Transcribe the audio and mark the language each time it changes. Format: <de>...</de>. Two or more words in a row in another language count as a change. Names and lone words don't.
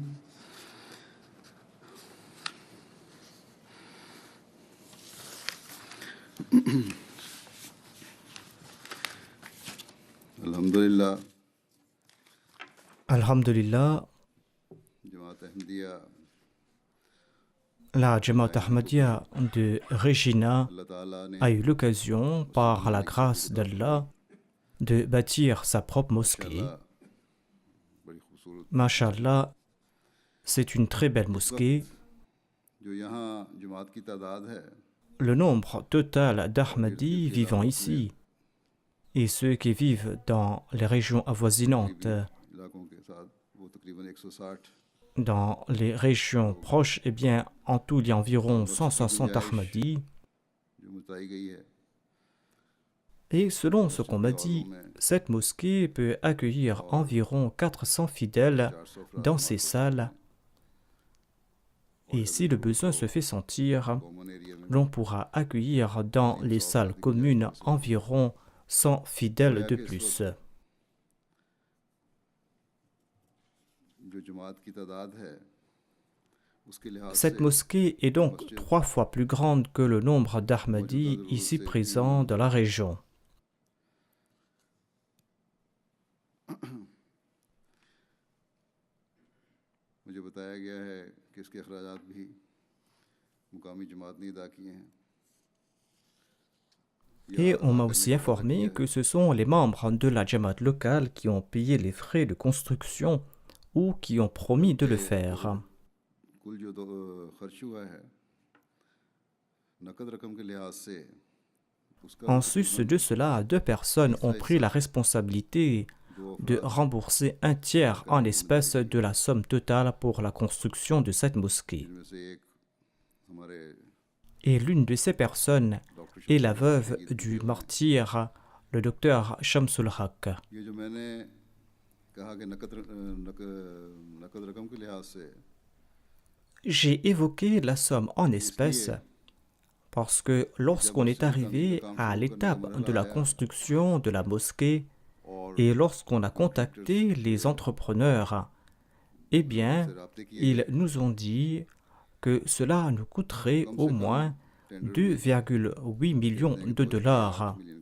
<ur>अल्हम्दुलिल्लाह।</ur> <fr>Alhamdulillah,</fr> <ur>جماعت احمدیہ</ur> <fr>la Jamaat Ahmadiyya de Regina</fr> <ur>اللہ تعالیٰ نے</ur> <fr>a eu l'occasion, par la grâce d'Allah, de bâtir sa propre mosquée.</fr> <ur>ماشاءاللہ بڑی خوبصورت</ur> <fr>Masha'Allah, c'est une très belle</fr> <ur>इस</ur> <fr>mosquée.</fr> <ur>وقت جو یہاں جماعت کی تعداد ہے</ur> <fr>Le nombre total d'Ahmadis vivant ici et ceux qui vivent dans les régions avoisinantes,</fr> <ur>علاقوں کے ساتھ وہ تقریباً 160</ur> <fr>dans les régions proches, eh bien, en tout, il y a environ 160 Ahmadis.</fr> <ur>جو متائی گئی ہے.</ur> <fr>Et selon ce qu'on m'a dit, cette mosquée peut accueillir environ 400 fidèles 400 dans ses salles. Et si le besoin se fait sentir,</fr> <en>common area</en> <ur>में</ur> <fr>l'on pourra accueillir dans les salles communes environ 100 fidèles de plus.</fr> <ur>جو جماعت کی تعداد ہے اس کے لحاظ</ur> <fr>Cette</fr> <ur>से</ur> <fr>mosquée est donc 3 fois plus grande que le nombre d'Ahmadis ici présents dans la région.</fr> <ur>مجھے بتایا گیا ہے کہ اس کے اخراجات بھی مقامی جماعت نے ادا کیے ہیں.</ur> <fr>Et on m'a aussi informé que ce sont les membres de la Jamaat locale qui ont payé les frais de construction ou qui ont promis de le faire.</fr> <ur>کل جو خرچ ہوا ہے نقد رقم کے لحاظ سے اس کا</ur> <fr>En sus de cela, 2 personnes ont pris la responsabilité de rembourser un tiers en espèces de la somme totale pour la construction de cette mosquée.</fr> <ur>جن میں سے ایک ہمارے</ur> <fr>Et l'une de ces personnes est la veuve du martyr, le docteur Shamsul Haq.</fr> <ur>یہ جو میں نے کہا کہ نقد رقم کے لحاظ سے</ur> <fr>J'ai évoqué la somme en espèces parce que lorsqu'on est arrivé à l'étape de la construction de la mosquée et lorsqu'on a contacté les entrepreneurs, eh bien, ils nous ont dit que cela nous coûterait au moins 2,8 millions de dollars.</fr>